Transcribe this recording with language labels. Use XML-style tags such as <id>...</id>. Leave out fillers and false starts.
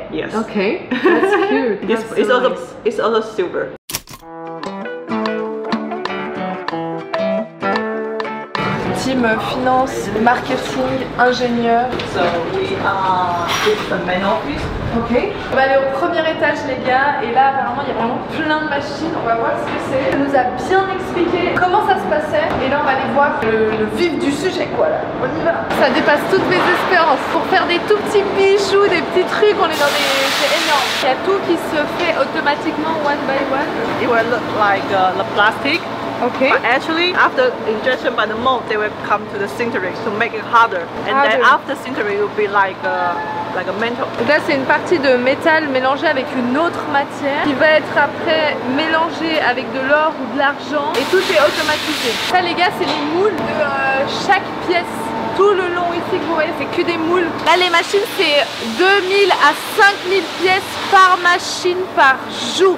<en>Yes. Okay. That's cute. It's also silver. Team finance, marketing, ingénieur. So we are this is the main office. Ok.</en> <fr>On va aller au premier étage les gars et là apparemment il y a vraiment plein de machines, on va voir ce que c'est. Elle nous a bien expliqué comment ça se passait et là on va aller voir le vif du sujet quoi là. On y va. Ça dépasse toutes mes espérances. Pour faire des tout petits bijoux, des petits trucs, on est dans des... c'est énorme. Il y a tout qui se fait automatiquement</fr> <en>one by one. It will look like the plastic. Okay. But actually, after injection by the mold, they will come to the sintering to make it harder. And then after sintering, it will be like a metal.</en> <fr>Donc là, c'est une partie de métal mélangée avec une autre matière qui va être après mélangée avec de l'or ou de l'argent et tout est automatisé. Ça, les gars, c'est les moules de chaque pièce. Tout le long ici, plastique, vous voyez, c'est que des moules. Là, les machines, c'est 2000 à 5000 pièces par machine par jour.</fr>